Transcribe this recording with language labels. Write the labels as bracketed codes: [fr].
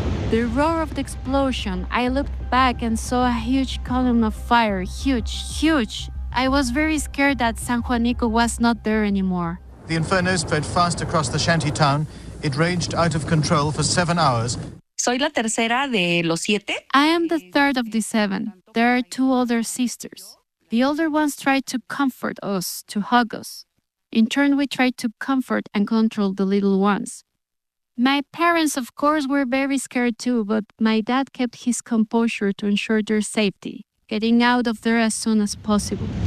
[en] The roar of the explosion, I looked back and saw a huge column of fire, huge, huge. I was very scared that San Juanico was not there anymore. The inferno spread fast across the shanty town. It raged out of control for 7 hours. [es] Soy la tercera de los siete. [en] I am the third of the seven. There are two older sisters. The older ones tried to comfort us, to hug us. In turn, we tried to comfort and control the little ones. My parents, of course, were very scared too, but my dad kept his composure to ensure their safety, getting out of there as soon as possible.